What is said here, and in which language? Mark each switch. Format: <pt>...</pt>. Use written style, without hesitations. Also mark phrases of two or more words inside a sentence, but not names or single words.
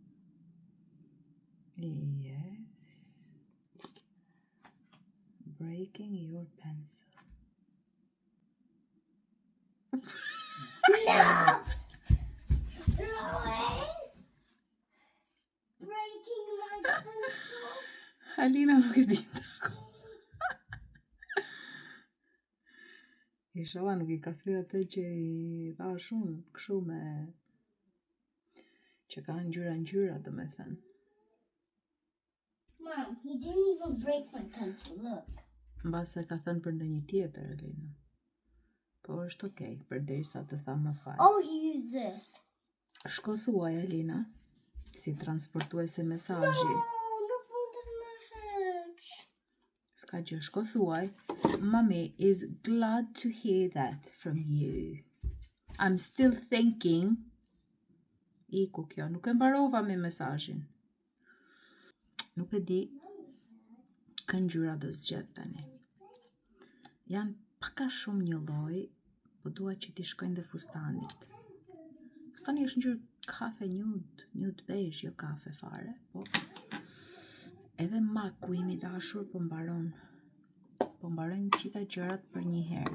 <en>Yes. Breaking your pencil. No! Breaking my pencil.</en> <sq>Alina nuk e dinte akoma. Inshallah nuk I ka thyer atë që I thash unë, kështu me që ka ngjyra domethënë.</sq> <en>Mom, he didn't even break my pencil. Look.</en> <sq>Mbase ka thënë për ndonjë tjetër, Alina. Po është okay, përderisa të tha më fal.</sq> <en>Oh, he used this.</en> <sq>Shko thuaj, Alina, si transportuese mesazhi.</sq> <en>No, look under my hedge.</en> <sq>S'ka gjë, shko thuaj.</sq> <en>Mommy is glad to hear that from you. I'm still thinking.</en> <sq>Iku kjo, nuk e mbarova me mesazhin. Nuk e di kë ngjyra do zgjedh tani. Janë paka shumë një lloj, po dua që t'i shkojnë dhe fustanit. Fustani është ngjyrë kafe</sq> <en>nude beige,</en> <sq>jo kafe fare, po edhe maku im I dashur po mbarojnë gjitha gjërat për një herë.</sq>